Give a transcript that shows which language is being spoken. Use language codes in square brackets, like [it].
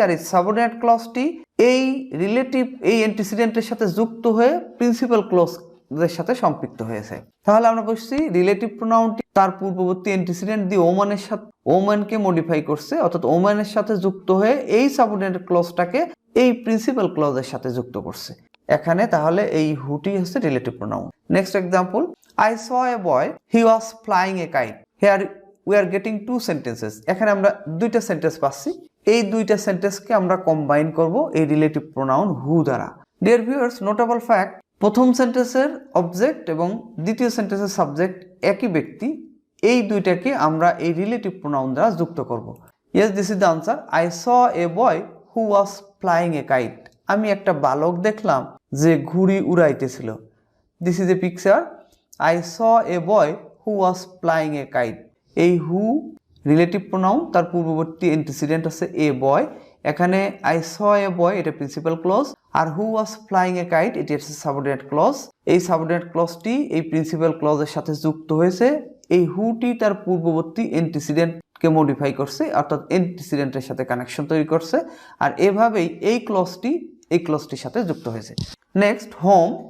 [bn] আর এই সাবঅর্ডিনেট ক্লজটি এই রিলেটিভ এই অ্যান্টিসিডেন্টের সাথে যুক্ত হয়ে প্রিন্সিপাল ক্লজের সাথে সম্পৃক্ত হয়েছে। তাহলে আমরা বলছি রিলেটিভ প্রোনাউনটি তার পূর্ববর্তী অ্যান্টিসিডেন্ট দি ওম্যানের সাথে ওম্যানকে মডিফাই করছে, অর্থাৎ ওম্যানের সাথে যুক্ত হয়ে এই সাবঅর্ডিনেট ক্লজটাকে এই প্রিন্সিপাল ক্লজের সাথে যুক্ত করছে এখানে। তাহলে এই হুটি হচ্ছে relative pronoun. [en] Next example, I saw a boy, he was flying a kite. Here we are getting two sentences. [bn] এখানে আমরা দুইটা সেন্টেন্স পাচ্ছি। এই দুইটা সেন্টেন্সকে আমরা কম্বাইন করব এই রিলেটিভ প্রোনাউন হু দ্বারা। ডিয়ার ভিউয়ার্স, নোটেবল ফ্যাক্ট, প্রথম সেন্টেন্সের অবজেক্ট এবং দ্বিতীয় সেন্টেন্সের সাবজেক্ট একই ব্যক্তি, এই দুইটাকে আমরা এই রিলেটিভ প্রোনাউন দ্বারা যুক্ত করব। [en] Yes, this is the answer. I saw a boy who was flying a kite. [bn] আমি একটা বালক দেখলাম যে ঘুড়ি উড়াইতেছিল। [en] This is a picture. I saw a boy who was flying a kite. [bn] এই হু রিলেটিভ প্রোনাউন, তার পূর্ববর্তী অ্যান্টিসিডেন্ট আছে এ বয়। এখানে [en] I saw a boy [bn] এটা principal clause, আর [en] who was flying a kite [bn] এটি হচ্ছে সাবঅর্ডিনেট ক্লজ। এই সাবঅর্ডিনেট ক্লজটি এই প্রিন্সিপাল ক্লজের সাথে যুক্ত হয়েছে। এই হুটি তার পূর্ববর্তী অ্যান্টিসিডেন্টকে মডিফাই করছে, অর্থাৎ অ্যান্টিসিডেন্টের সাথে কানেকশন তৈরি করছে, আর এভাবেই এই ক্লজটির সাথে যুক্ত হয়েছে। Next, home.